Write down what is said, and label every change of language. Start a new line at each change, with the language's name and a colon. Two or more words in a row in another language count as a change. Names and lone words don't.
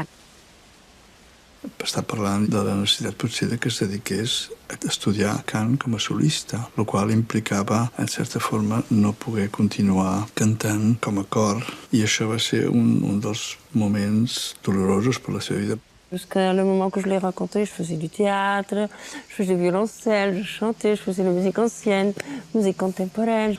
Catalan: Està parlant de la necessitat potser que es dediqués a estudiar cant com a solista, el qual implicava, en certa forma, no poder continuar cantant com a cor. I això va ser un dels moments dolorosos per la seva vida.
French: Jusqu'à le moment que je l'ai raconté, je faisais du théâtre, je faisais du violoncelle, je chantais, je faisais de la musique ancienne, musique contemporaine.